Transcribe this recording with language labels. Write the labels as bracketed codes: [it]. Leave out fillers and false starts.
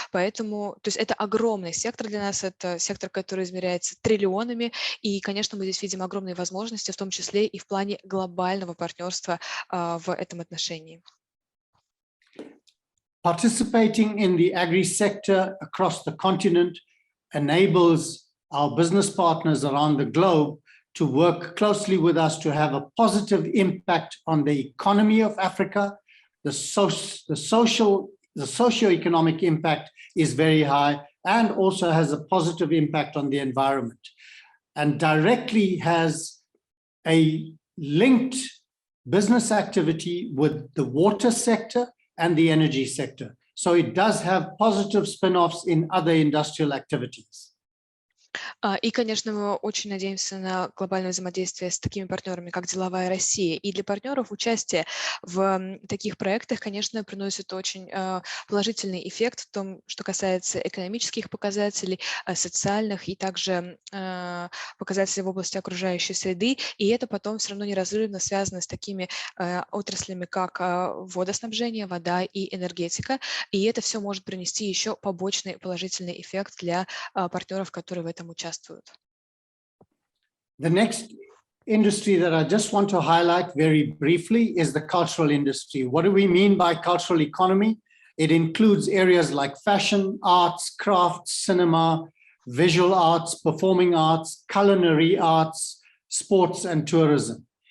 [ru] Поэтому, то есть это огромный сектор для нас, это сектор, который измеряется триллионами, и, конечно, мы здесь видим огромные возможности, в том числе и в плане глобального партнерства в этом отношении. [en] Participating in the agri sector across the continent enables our business partners around the globe to work closely with us to have a positive impact on the economy of Africa. The socio-economic impact is very high and also has a positive impact on the environment, and directly has a linked business activity with the water sector and the energy sector. So it does have positive spin-offs in other industrial activities. [ru] И, конечно, мы очень надеемся на глобальное взаимодействие с такими партнерами, как Деловая Россия. И для партнеров участие в таких проектах, конечно, приносит очень положительный эффект в том, что касается экономических показателей, социальных и также показателей в области окружающей среды. И это потом все равно неразрывно связано с такими отраслями, как водоснабжение, вода и энергетика. И это все может принести еще побочный положительный эффект для партнеров, которые в этом участвуют. [en] The next industry that I just want to highlight very briefly is the cultural industry. What do we mean by cultural economy? It includes areas like fashion, arts, crafts, cinema, visual arts, performing arts, culinary arts, sports, and tourism.